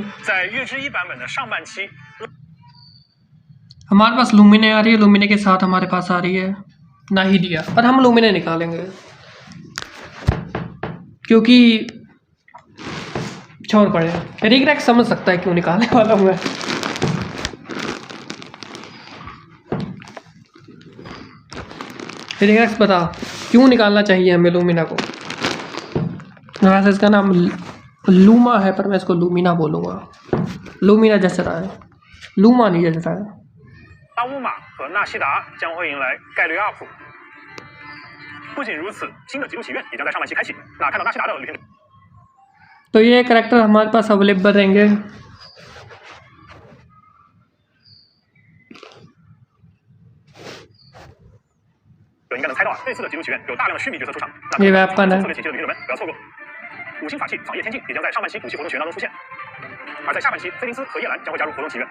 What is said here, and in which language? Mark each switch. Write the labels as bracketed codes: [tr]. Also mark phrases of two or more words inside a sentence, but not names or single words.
[zh] 在月之1版本的上半期， [hi] हमारे पास लुमिने आ रही है, लुमिने के साथ हमारे पास आ रही है नाहिडिया, पर हम लुमिने निकालेंगे क्योंकि छोड़ पड़े। रिग्रेक्ट समझ सकता है क्यों निकालने वाला हूँ मैं। रिग्रेक्ट बता क्यों निकालना चाहिए हमें लुमिना को। वैसे इसका नाम लूमा है पर मैं इसको लुमिना बोलूँगा। लुमिना जैसा रहा है, लूमा नहीं जैसा है। [zh] 拉乌玛和纳西达将会迎来概率 up。不仅如此，新的极度祈愿也将在上半期开启。那看到纳西达的旅行者， [hi] तो ये कैरेक्टर हमारे पास अवेलेबल रहेंगे। [zh] 应该能猜到啊，这次的极度祈愿有大量的虚拟角色出场。 [hi] ये वेपन है। [zh] 特别请期的旅行者们不要错过。五星法器仿叶天境也将在上半期武器活动起源当中出现，而在下半期菲林斯和叶兰将会加入活动起源。